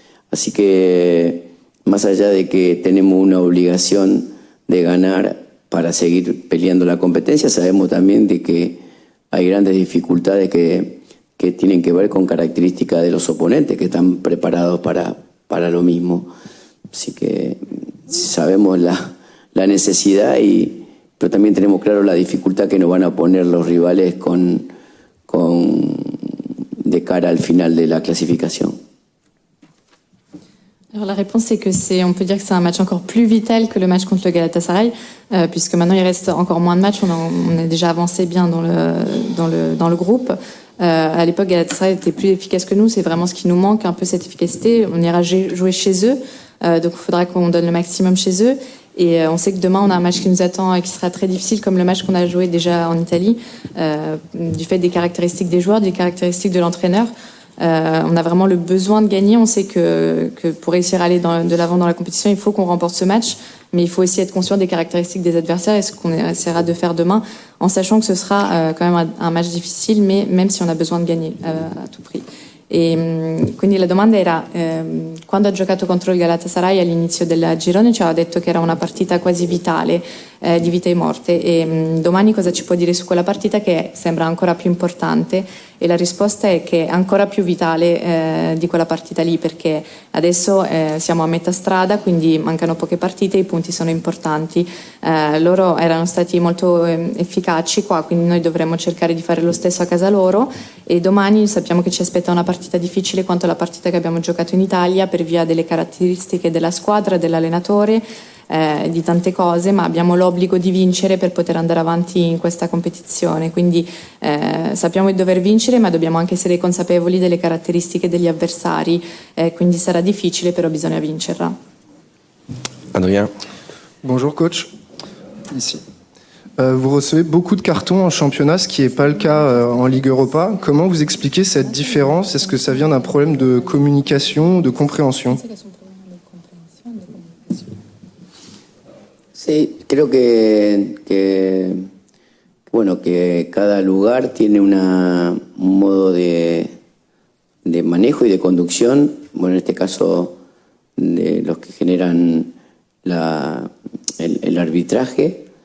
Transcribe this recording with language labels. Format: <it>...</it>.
<es>Así que, más allá de que tenemos una obligación de ganar para seguir peleando la competencia, sabemos también de que hay grandes dificultades que tienen que ver con características de los oponentes, que están preparados para lo mismo. Así que sabemos la necesidad, pero también tenemos claro la dificultad que nos van a poner los rivales de cara al final de la clasification.</es> <fr>Alors la réponse c'est que on peut dire que c'est un match encore plus vital que le match contre le Galatasaray, puisque maintenant il reste encore moins de matchs, on est déjà avancé bien dans le groupe. À l'époque, Galatasaray était plus efficace que nous, c'est vraiment ce qui nous manque, un peu cette efficacité. On ira jouer chez eux, donc il faudra qu'on donne le maximum chez eux. Et on sait que demain, on a un match qui nous attend et qui sera très difficile, comme le match qu'on a joué déjà en Italie, du fait des caractéristiques des joueurs, des caractéristiques de l'entraîneur. On a vraiment le besoin de gagner. On sait que pour réussir à aller de l'avant dans la compétition, il faut qu'on remporte ce match, mais il faut aussi être conscient des caractéristiques des adversaires et ce qu'on essaiera de faire demain, en sachant que ce sera quand même un match difficile, mais même si on a besoin de gagner à tout prix.</fr> <it>E quindi la domanda era, quando ha giocato contro il Galatasaray all'inizio del girone ci aveva detto che era una partita quasi vitale, di vita e morte, e domani cosa ci può dire su quella partita che sembra ancora più importante? E la risposta è che è ancora più vitale di quella partita lì, perché adesso siamo a metà strada, quindi mancano poche partite, i punti sono importanti. Loro erano stati molto efficaci qua, quindi noi dovremmo cercare di fare lo stesso a casa loro, e domani sappiamo che ci aspetta una partita difficile quanto la partita che abbiamo giocato in Italia, per via delle caratteristiche della squadra, dell'allenatore, di tante cose, ma abbiamo l'obbligo di vincere per poter andare avanti in questa competizione, quindi sappiamo di dover vincere, ma dobbiamo anche essere consapevoli delle caratteristiche degli avversari, quindi sarà difficile, però bisogna vincerla.</it> <fr>Adrien. Bonjour coach, ici. Vous recevez beaucoup de cartons en championnat, ce qui n'est pas le cas en Ligue Europa. Comment vous expliquez cette différence? Est-ce que ça vient d'un problème de communication, de compréhension?</fr> <es>Sí, creo que cada lugar tiene un modo de manejo y de conducción. Bueno, en este caso, de los que generan el arbitraje.</es>